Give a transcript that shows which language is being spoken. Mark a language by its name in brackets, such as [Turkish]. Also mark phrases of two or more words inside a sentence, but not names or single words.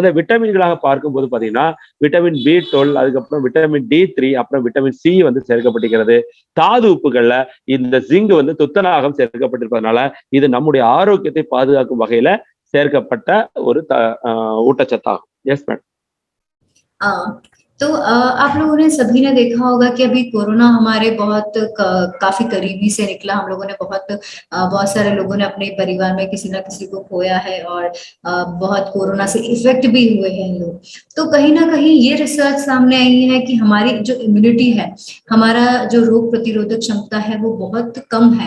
[Tamil] அந்த விட்டமின்களாக பார்க்கும்போது பாத்தீங்கன்னா விட்டமின் B12, அதுக்கப்புறம் விட்டமின் D3, அப்புறம் விட்டமின் C வந்து சேர்க்கப்பட்டிருக்கிறது. தாது உப்புகள்ல இந்த ஜிங்க் வந்து துத்தநாகம் சேர்க்கப்பட்டிருப்பதனால இது நம்முடைய ஆரோக்கியத்தை பாதுகாக்கும் வகையில சேர்க்கப்பட்ட ஒரு ஊட்டச்சத்தாகும். [English] yes madam. [Hindi] तो आप लोगों ने सभी ने देखा होगा कि अभी कोरोना हमारे बहुत काफी करीबी से निकला। हम लोगों ने बहुत सारे लोगों ने अपने परिवार में किसी ना किसी को खोया है और बहुत कोरोना से इफेक्ट भी हुए हैं लोग। तो कहीं ना कहीं ये रिसर्च सामने आई है कि हमारी जो इम्यूनिटी है, हमारा जो रोग प्रतिरोधक क्षमता है वो बहुत कम है।